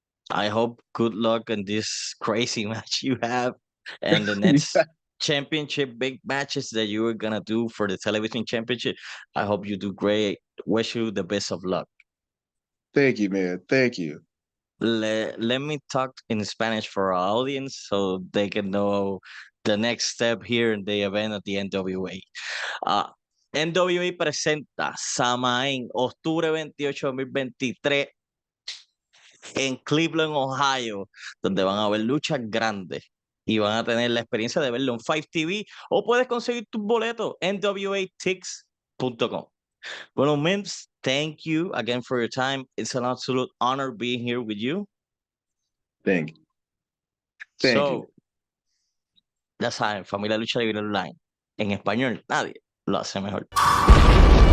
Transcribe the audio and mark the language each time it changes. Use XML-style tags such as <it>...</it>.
<en>I hope good luck in this crazy match you have and the next championship big matches that you are gonna do for the television championship. I hope you do great. Wish you the best of luck. Thank you, man. Thank you. Let me talk in Spanish for our audience so they can know the next step here in the event of the NWA.</en> <es>NWA presenta Samaín, octubre 28, 2023 en Cleveland, Ohio, donde van a ver luchas grandes y van a tener la experiencia de verlo en 5 TV, o puedes conseguir tus boletos en nwatix.com.</es> <en>Bueno, Mims, thank you again for your time. It's an absolute honor being here with you. Thank you. Thank you.</en> <es>So, ya saben, Familia Lucha Libre Online. En español, nadie lo hace mejor.</es>